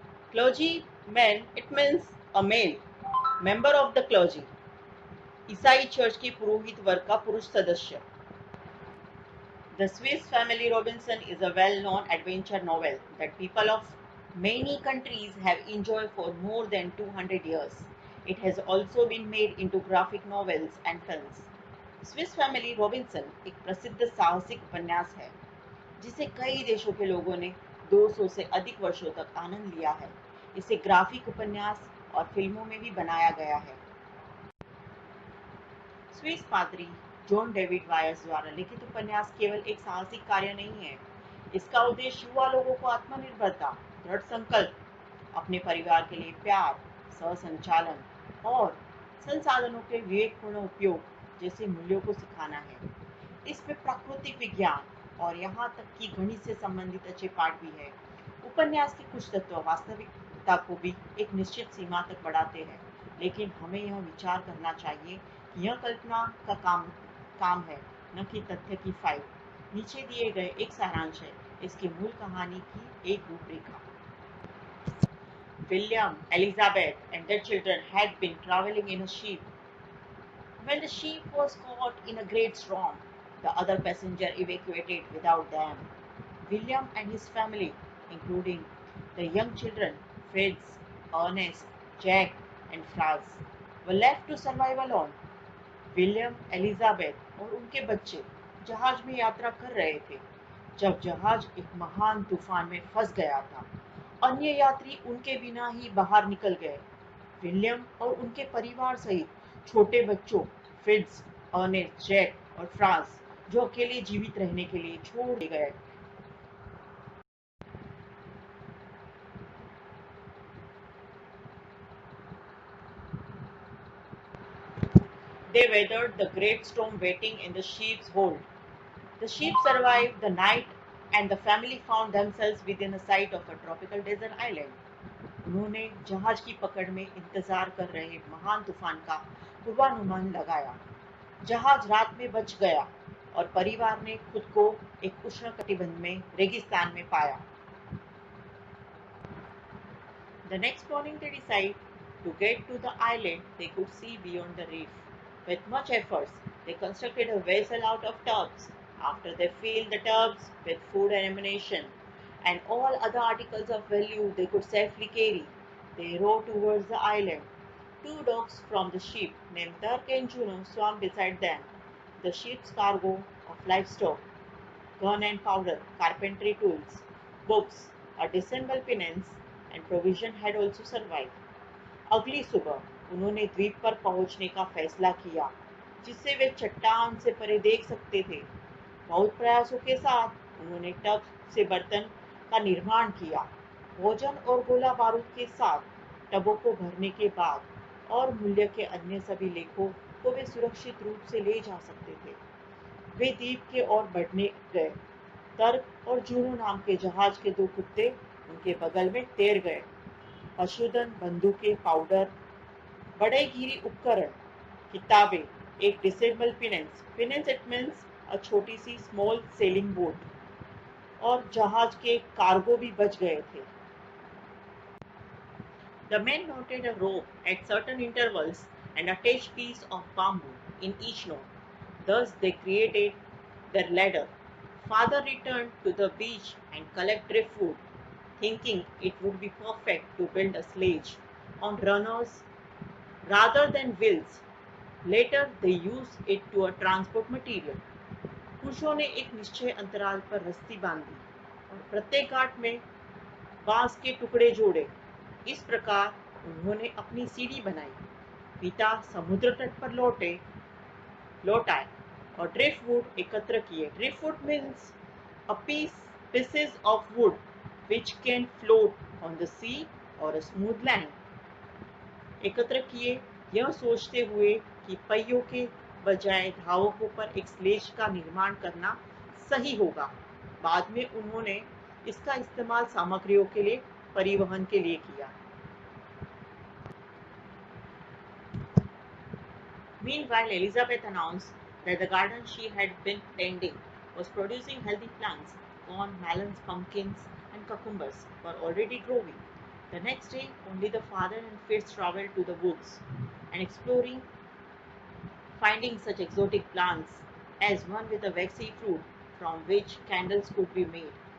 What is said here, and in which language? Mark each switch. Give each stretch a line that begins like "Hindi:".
English: Clergyman, it means a male, member of the clergy,
Hindi: ईसाई church के पुरोहित वर्ग का पुरुष सदस्य.
English: The Swiss Family Robinson is a well-known adventure novel that people of many countries have enjoyed for more than 200 years. It has also been made into graphic novels and films.
Hindi: Swiss Family Robinson एक प्रसिद्ध साहसिक उपन्यास है जिसे कई देशों के लोगों ने 200 से अधिक वर्षों तक आनंद लिया है. इसे ग्राफिक उपन्यास और फिल्मों में भी बनाया गया है. स्विस पादरी जॉन डेविड वायर्स द्वारा लिखित उपन्यास केवल एक साहसिक कार्य नहीं है. इसका उद्देश्य युवा लोगों को आत्मनिर्भरता, दृढ़ संकल्प, अपने परिवार के लिए प्यार, सह-संचालन और संसाधनों के विवेकपूर्ण उपयोग जैसे मूल्यों को सिखाना है. इसमें प्राकृतिक विज्ञान और यहाँ तक कि गणित से संबंधित अच्छे पाठ भी है. उपन्यास के कुछ तत्व वास्तविकता को भी एक निश्चित सीमा तक बढ़ाते हैं, लेकिन हमें यह विचार करना चाहिए कि यह कल्पना का काम है, न कि तथ्य की फाइल. नीचे दिए गए एक सारांश है इसकी मूल कहानी की एक रूपरेखा.
English: William, Elizabeth, and their children had been traveling in a ship. When the ship was caught in a great storm, the other passengers evacuated without them. William and his family, including the young children Fritz, Ernest, Jack, and Franz, were left to survive alone.
Hindi: William, Elizabeth और उनके बच्चे जहाज में यात्रा कर रहे थे जब जहाज एक महान तूफान में फंस गया था. अन्य यात्री उनके बिना ही बाहर निकल गए. विलियम और उनके परिवार सहित छोटे बच्चों फ्रिट्ज, अर्नेस्ट, जैक और फ्रांस जो अकेले जीवित रहने के लिए छोड़ दिए गए.
English: They weathered the great storm waiting in the ship's hold. The ship survived the night and the family found themselves within a sight of a tropical desert island.
Hindi: उन्होंने जहाज की पकड़ में इंतजार कर रहे महान तूफान का पूर्वानुमान लगाया. जहाज रात में बच गया और परिवार ने खुद को एक उष्णकटिबंध में रेगिस्तान में पाया.
English: The next morning they decided to get to the island they could see beyond the reef. With much effort, they constructed a vessel out of tubs. After they filled the tubs with food and ammunition and all other articles of value they could safely carry, they rowed towards the island. 2 dogs from the ship, named Turk and Juno, swam beside them. The ship's cargo of livestock, gun and powder, carpentry tools, books, a disassembled pinnace, and provision had also survived.
Hindi: अगली सुबह उन्होंने द्वीप पर पहुंचने का फैसला किया जिससे वे चट्टान से परे देख सकते थे. बहुत प्रयासों के साथ उन्होंने टब से बर्तन का निर्माण किया. भोजन और गोला बारूद के साथ टबों को भरने के बाद और मूल्य के अन्य सभी लेखों को वे सुरक्षित रूप से ले जा सकते थे. वे द्वीप के ओर बढ़ने गए. तर्क और जूनो नाम के जहाज के 2 कुत्ते उनके बगल में तैर गए. पशुधन, बंदूकें, पाउडर, बड़े घिरी उपकरण, किताबें, एक डिसेबल पिनेंस
English: it means a
Hindi: छोटी सी
English: small sailing boat
Hindi: और जहाज के कार्गो भी बच गए थे.
English: The men knotted a rope at certain intervals and attached piece of bamboo in each knot. Thus they created their ladder. Father returned to the beach and collect driftwood, thinking it would be perfect to build a sledge on runners rather than wheels. Later they used it to a transport material.
Hindi: पुरुषों ने एक निश्चय अंतराल पर रस्सी बांधी और प्रत्येक गांठ में बांस के टुकड़े जोड़े. इस प्रकार उन्होंने अपनी सीढ़ी बनाई. पिता समुद्र तट पर लौट आए और ड्रिफ्टवुड एकत्र किए.
English: Driftwood means a pieces of wood which can float on the sea or a smooth land.
Hindi: एकत्र किए यह सोचते हुए कि पहियों के बजाय धावकों पर एक स्लेज का निर्माण करना सही होगा. बाद में उन्होंने इसका इस्तेमाल सामग्रियों के लिए परिवहन के लिए किया.
English: Meanwhile, Elizabeth announced that the garden she had been tending was producing healthy plants. Corn, melons, pumpkins, and cucumbers were already growing. The next day, only the father and Fitz traveled to the woods and exploring, finding such exotic plants as one with a waxy fruit from which candles could be made.